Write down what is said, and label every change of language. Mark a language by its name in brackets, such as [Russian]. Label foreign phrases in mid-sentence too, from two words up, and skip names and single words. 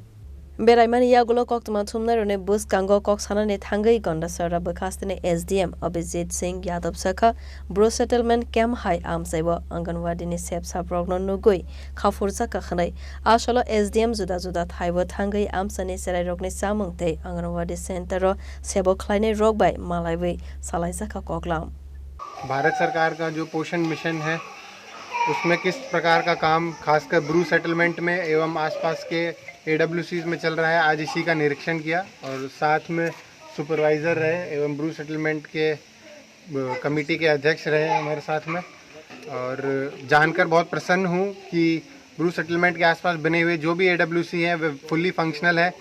[Kok Borok] Beraimani yagulo koktuma thumna rone bus kango koksana ne thangai Gandecherra Bwkhaste ne SDM Abhijit Singh Yadab sakha Bro Settlement Camp hai amsaibo Anganwadi ni sep saprogno nugui khafursa kakhnai asolo SDM juda juda thaibo thangai amsani serai rokni samungte Anganwadi Center ro sebo khlaine rokbai malaibai salaisa kha koklam. [Hindi] भारत सरकार का जो पोषण मिशन है उसमें किस प्रकार का काम खासकर ब्रू सेटलमेंट में एवं आसपास के AWCs में चल रहा है, आज इसी का निरीक्षण किया और साथ में सुपरवाइज़र रहे एवं ब्रू सेटलमेंट के कमेटी के अध्यक्ष रहे हमारे साथ में और जानकर बहुत प्रसन्न हूँ कि ब्रू सेटलमेंट के आसपास बने हुए जो भी AWC हैं वे [English] fully functional [Hindi] है।